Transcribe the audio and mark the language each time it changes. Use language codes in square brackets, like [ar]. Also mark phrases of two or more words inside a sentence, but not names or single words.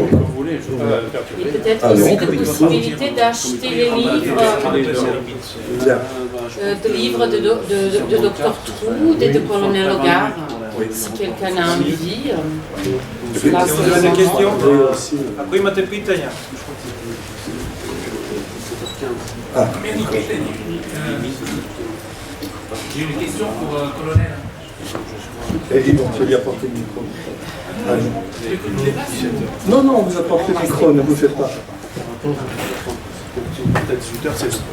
[fr] nous. Comme vous voulez, je vais perturber. Et peut-être Ah, aussi non. de possibilité d'acheter les livres, Bien. de livres de Dr Troud et de Colonel Hogarth. Si quelqu'un a envie, là, c'est le moment. Oui, aussi. [sr] Ako imate pitanja? Ah. [fr] J'ai une question pour le colonel. Et dis donc, tu lui apporter le micro. Allez. Non, non, on vous apporte le micro, ne vous faites pas. Peut-être 18h, c'est ça.